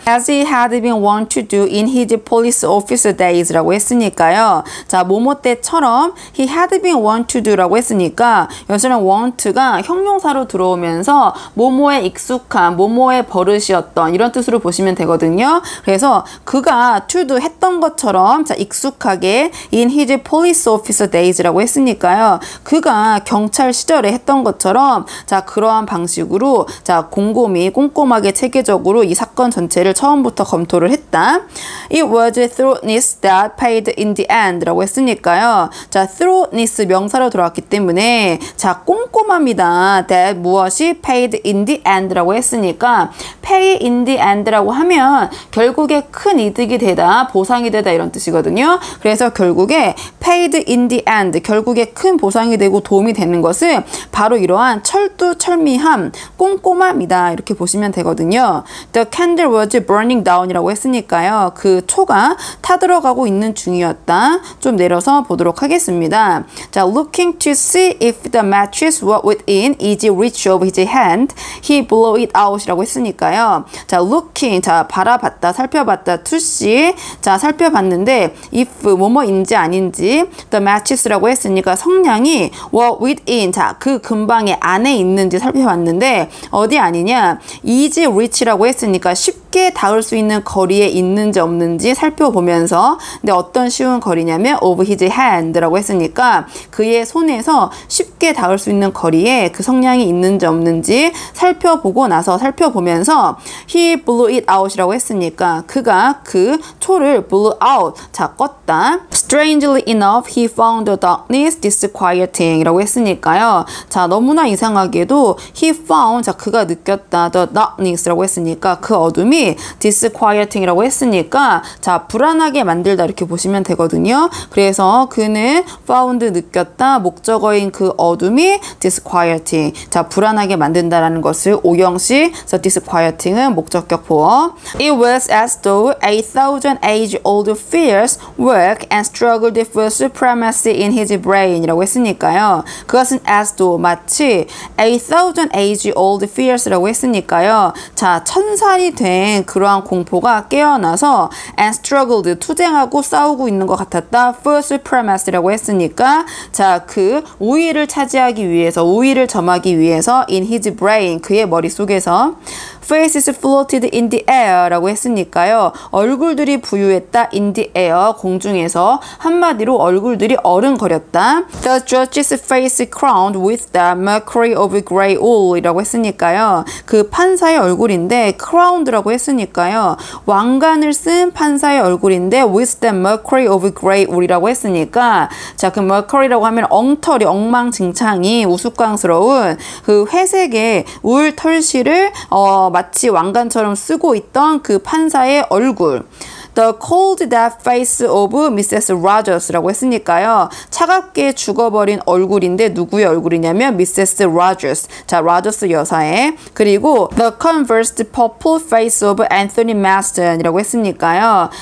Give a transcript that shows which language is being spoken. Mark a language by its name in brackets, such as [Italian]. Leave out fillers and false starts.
[English] As he had been wont to do in his police officer days [Korean] 라고 했으니까요. 자 뭐뭐 때처럼 [English] he had been wont to do [Korean] 라고 했으니까 여기서는 want가 형용사로 들어오면서 뭐뭐에 익숙한 뭐뭐의 버릇이었던 이런 뜻으로 보시면 되거든요. 그래서 그가 to do 했던 것처럼 자 익숙하게 [English] in his police officer days [Korean] 라고 했으니까요. 그가 경찰 시절에 했던 것처럼 자 그러한 방식으로 자 곰곰이 꼼꼼하게 체계적으로 이 사건 전체를 처음부터 검토를 했다. [English] It was thoroughness that paid in the end [Korean] 라고 했으니까요. 자 thoroughness 명사로 들어왔기 때문에 자 꼼꼼합니다. that 무엇이 [English] paid in the end [Korean] 라고 했으니까 [English] pay in the end [Korean] 라고 하면 결국에 큰 이득이 되다 보상이 되다 이런 뜻이거든요. 그래서 결국에 [English] paid in the end [Korean] 결국에 큰 보상이 되고 도움이 되는 것은 바로 이러한 철두철미함 꼼꼼함이다 이렇게 보시면 되거든요. [English] The candle was burning down [Korean] 이라고 했으니까요. 그 초가 타들어가고 있는 중이었다. 좀 내려서 보도록 하겠습니다. [English] 자, looking to see if the matches were within easy reach of his hand, he blew it out [Korean] 이라고 했으니까요. 자, looking 자 바라봤다 살펴봤다 to see 자 살펴봤는데 if 뭐뭐인지 아닌지 [English] the matches [Korean] 라고 했으니까 성냥이 [English] were within [Korean] 자 그 근방에 안에 있는지 살펴봤는데 어디 아니냐 [English] easy reach [Korean] 라고 했으니까 쉽게 닿을 수 있는 거리에 있는지 없는지 살펴보면서 근데 어떤 쉬운 거리냐면 [English] of his hand [Korean] 라고 했으니까 그의 손에서 쉽게 닿을 수 있는 거리에 그 성냥이 있는지 없는지 살펴보고 나서 살펴보면서 [English] he blew it out [Korean] 이라고 했으니까 그가 그 초를 blew out 자 껐다. [English] Strangely enough he found the darkness disquieting [Korean] 이라고 했으니까요. 자 너무나 이상하게도 [English] he found [Korean] 자 그가 느꼈다 [English] the darkness [Korean] 라고 했으니까 그 어둠이 disquieting이라고 했으니까 자 불안하게 만들다 이렇게 보시면 되거든요. 그래서 그는 found 느꼈다 목적어인 그 어둠이 disquieting 자 불안하게 만든다라는 것을 오형식 그래서 disquieting은 목적격 보어. [English] It was as though 8,000 age-old fears worked and struggled for supremacy in his brain [Korean] 이라고 했으니까요. 그것은 as though 마치 [English] 8,000 age-old fears [Korean] 라고 했으니까요. 자 1000살이 된 그러한 공포가 깨어나서 [English] and struggled [Korean] 투쟁하고 싸우고 있는 것 같았다. [English] for supremacy [Korean] 라고 했으니까 자 그 우위를 차지하기 위해서 우위를 점하기 위해서 [English] in his brain [Korean] 그의 머릿속에서 [English] faces floated in the air [Korean] 라고 했으니까요. 얼굴들이 부유했다 [English] in the air [Korean] 공중에서 한마디로 얼굴들이 어른거렸다. [English] The judge's face crowned with the mercury of grey wool [Korean] 이라고 했으니까요. 그 판사의 얼굴인데 crowned라고 했으니까요. 왕관을 쓴 판사의 얼굴인데 [English] with the mercury of grey wool [Korean] 이라고 했으니까 자 그 mercury라고 하면 엉터리 엉망진창이 우스꽝스러운 그 회색의 울 털실을 마치 왕관처럼 쓰고 있던 그 판사의 얼굴. [English] The cold dead face of Mrs. [Korean] Rogers라고 했으니까요. 차갑게 죽어버린 얼굴인데 누구의 얼굴이냐면 Mrs. Rogers. 자, 로저스 여사의. 그리고 [English] The convulsed purple face of Anthony Marston [Korean] 이라고 했으니까요.